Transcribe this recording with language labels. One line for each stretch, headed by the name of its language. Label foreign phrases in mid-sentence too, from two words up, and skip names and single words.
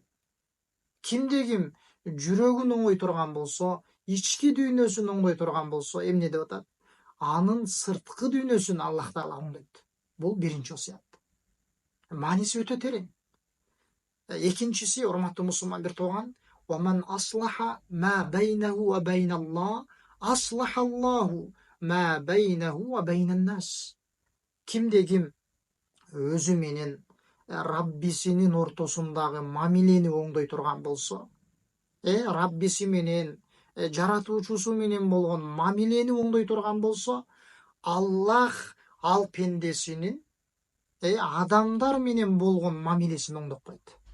Kyrgyz: Кимде ким жүрөгүн оңой турган болсо, ички дүйнөсүн оңдой турган болсо, эмне деп атат? Анын сырткы дүйнөсүн Аллах Таала оңдойт. Бул биринчи осуят. Мааниси өтө терең. Экинчиси, урматтуу мусулман бир тууган,
Arabic: وَمَنْ أَصْلَحَ مَا بَيْنَهُ وَبَيْنَ اللَّهِ أَصْلَحَ اللَّهُ مَا بَيْنَهُ وَبَيْنَ النَّاسِ.
Kyrgyz: Кимде ким өзү менен Раббисинин ортосундагы мамилени оңдой турган болсо, Раббиси менен, жаратуучусу менен болгон мамилени оңдой турган болсо, Аллах ал пендесинин адамдар менен болгон мамилесин оңдоп койт.